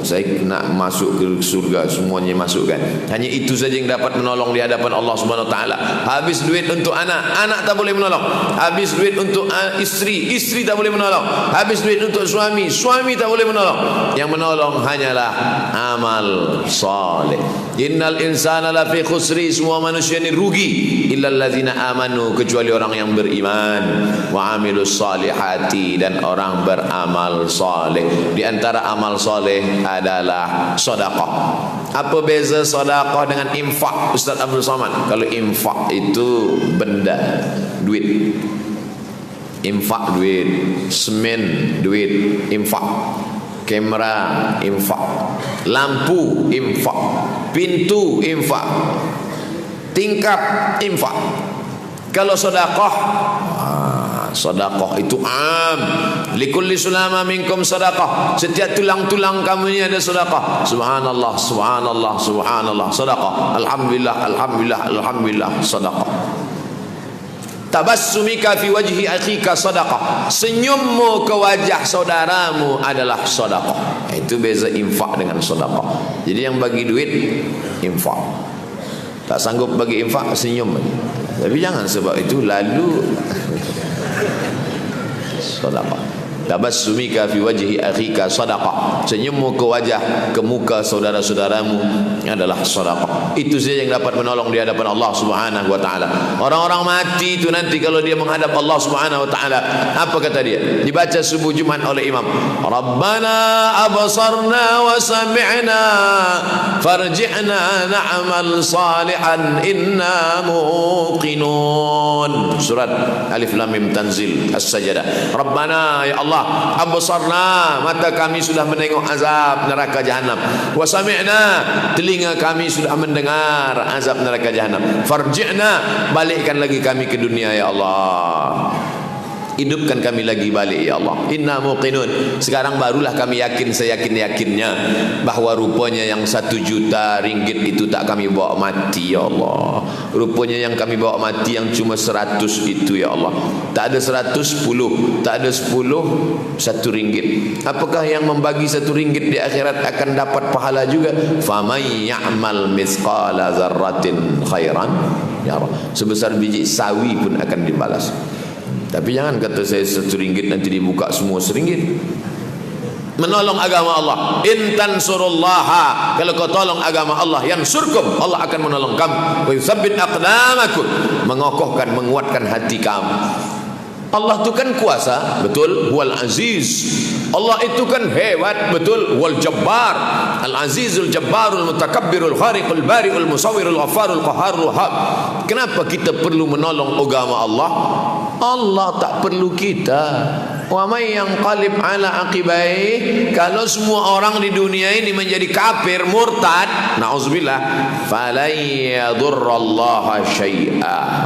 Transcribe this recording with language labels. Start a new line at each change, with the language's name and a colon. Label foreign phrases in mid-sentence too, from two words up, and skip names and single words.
Malay: Saya nak masuk ke surga, semuanya masukkan. Hanya itu saja yang dapat menolong di hadapan Allah
Arabic: سبحانه وتعالى.
Malay: Habis duit untuk anak, anak tak boleh menolong. Habis duit untuk isteri, isteri tak boleh menolong. Habis duit untuk suami, suami tak boleh menolong. Yang menolong hanyalah amal saleh.
Arabic: إن الإنسان لفي خسر,
Malay: semua manusia ini rugi,
Arabic: إلا الذين آمنوا,
Malay: kecuali orang yang beriman,
Arabic: وعملوا الصالحات,
Malay: dan orang beramal saleh. Di antara amal saleh adalah sedekah. Apa beza sedekah dengan infak, Ustaz Abdul Somad? Kalau infak itu benda, duit. Infak duit, semen duit, infak. Kamera infak, lampu infak, pintu infak, tingkap infak. Kalau sedekah, sedekah itu am.
Arabic: لكل سلامى منكم صدقة.
Malay: Setiap tulang-tulang kamu ini ada sedekah.
Arabic: سبحان الله، سبحان الله، سبحان الله، sedekah. الحمد لله، الحمد لله، الحمد لله، sedekah. تبسمك في وجه أخيك صدقة,
Malay: senyummu ke wajah saudaramu adalah sedekah. Itu beza infak dengan sedekah. Jadi yang bagi duit infak, tak sanggup bagi infak senyum. Tapi jangan sebab itu lalu sedekah.
Arabic: تبسمك في وجه أخيك صدقة,
Malay: senyummu ke wajah, ke muka saudara-saudaramu adalah sedekah. Itu saja yang dapat menolong di hadapan Allah
Arabic: سبحانه وتعالى.
Malay: Orang-orang mati itu nanti kalau dia menghadap Allah
Arabic: سبحانه وتعالى,
Malay: apa kata dia? Dibaca subuh Jumat oleh imam.
Arabic: ربنا أبصرنا وسمعنا فارجعنا نعمل صالحا إنا موقنون.
Malay: Surat Alif Lam Mim Tanzil As-Sajdah. Rabbana, ya Allah, absarna, mata kami sudah menengok azab neraka jahanam.
Arabic: وسمعنا,
Malay: telinga kami sudah mendengar azab neraka jahanam. Farji'na, balikkan lagi kami ke dunia ya Allah. Hidupkan kami lagi balik ya Allah.
Arabic: إنا موقنون,
Malay: sekarang barulah kami yakin seyakin-yakinnya bahawa rupanya yang 1 juta ringgit itu tak kami bawa mati ya Allah. Rupanya yang kami bawa mati yang cuma 100 itu ya Allah. Tak ada 100, 10. Tak ada 10, 1 ringgit. Apakah yang membagi 1 ringgit di akhirat akan dapat pahala juga?
Arabic: فمن يعمل مثقال ذرة خيرا يا الله.
Malay: Sebesar biji sawi pun akan dibalas. Tapi jangan kata saya 1 ringgit nanti dibuka semua 1 ringgit. Menolong agama Allah,
Arabic: إن تنصروا الله,
Malay: kalau kau tolong agama Allah, yansurkum, Allah akan menolong kamu.
Arabic: ويثبت أقدامكم,
Malay: mengokohkan, menguatkan hati kamu. Allah itu kan kuasa, betul,
Arabic: والعزيز.
Malay: Allah itu kan hebat, betul,
Arabic: والجبار. العزيز الجبار المتكبر الخالق البارئ المصور الغفار القهار الوهاب.
Malay: Kenapa kita perlu menolong agama Allah? Allah tak perlu kita.
Arabic: ومن ينقلب على عقبيه,
Malay: kalau semua orang di dunia ini menjadi kafir, murtad, naudzubillah,
Arabic: فلن يضر الله شيئا.